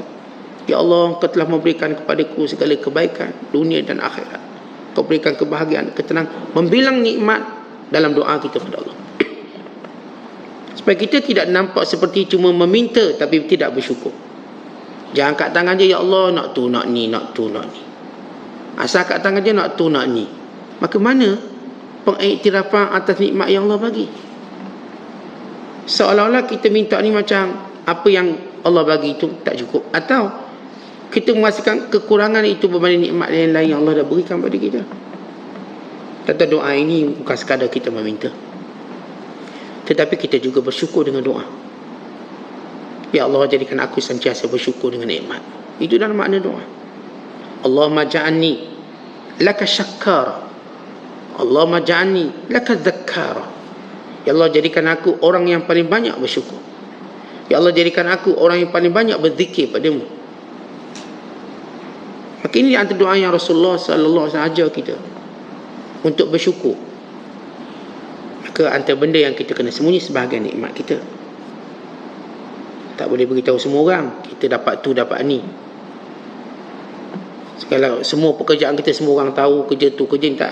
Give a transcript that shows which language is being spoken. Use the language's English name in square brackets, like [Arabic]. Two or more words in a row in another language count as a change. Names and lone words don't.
[Malay] Ya Allah, Engkau telah memberikan kepadaku segala kebaikan dunia dan akhirat. Engkau berikan kebahagiaan, ketenangan. Membilang nikmat dalam doa kita kepada Allah, supaya kita tidak nampak seperti cuma meminta tapi tidak bersyukur. Jangan angkat tangan je, ya Allah, nak tu, nak ni, nak tu, nak ni. Asal angkat tangan je, nak tu, nak ni. Maka mana pengiktirafan atas nikmat yang Allah bagi? Seolah-olah kita minta ni macam apa yang Allah bagi itu tak cukup, atau kita merasakan kekurangan itu berbanding nikmat yang lain yang Allah dah berikan pada kita. Kata doa ini bukan sekadar kita meminta, tetapi kita juga bersyukur dengan doa. Ya Allah, jadikan aku sentiasa bersyukur dengan nikmat. Itu dalam makna doa. [Arabic] اللهم اجعلني لك شكارا، اللهم اجعلني لك ذكارا. [Malay] Ya Allah, jadikan aku orang yang paling banyak bersyukur. Ya Allah, jadikan aku orang yang paling banyak berzikir padamu. Maka ini antara doa yang Rasulullah [Arabic] صلى الله عليه وسلم [Malay] ajar kita untuk bersyukur. Maka antara benda yang kita kena sembunyi sebahagian nikmat kita. Tak boleh beritahu semua orang kita dapat tu, dapat ni. Segala semua pekerjaan kita semua orang tahu, kerja tu, kerja ni, tak.